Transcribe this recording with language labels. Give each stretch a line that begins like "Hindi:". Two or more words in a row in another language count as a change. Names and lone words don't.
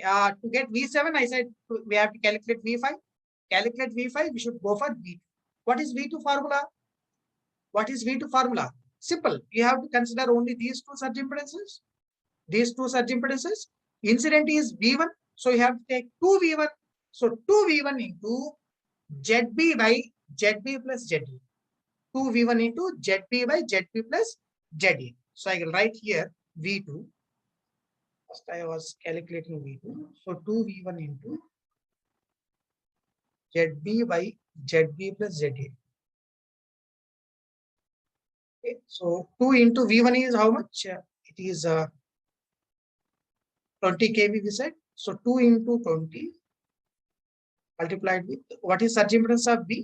English: To get V7, I said we have to calculate V5. We should go for V2. What is V2 formula? Simple. You have to consider only these two surge impedances. Incident is V1. So you have to take 2V1. So 2V1 into ZB by ZB plus ZA. 2V1 into ZB by ZB plus ZA. So I will write here V2. First I was calculating V2. So 2V1 into ZB by ZB plus ZA. Okay. So 2 into V1 is how much? It is 20 kV we said. So 2 into 20 multiplied with what is surge impedance of B?